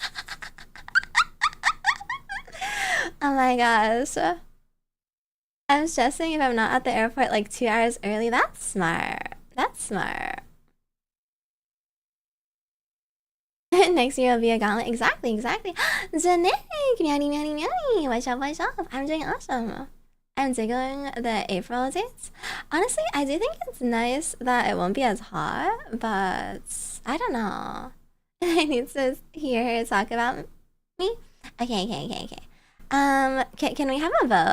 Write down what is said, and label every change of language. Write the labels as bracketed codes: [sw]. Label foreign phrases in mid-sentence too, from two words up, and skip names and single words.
[en] Oh my gosh. I'm stressing if I'm not at the airport like 2 hours early. That's smart. That's smart. Next year will be a gauntlet. Exactly, exactly. Janik, meowdy, meowdy, meowdy. What's up, what's up? I'm doing awesome. I'm digging the April dates. Honestly, I do think it's nice that it won't be as hot, but I don't know. I need to hear her talk about me. Okay. Can we have a vote?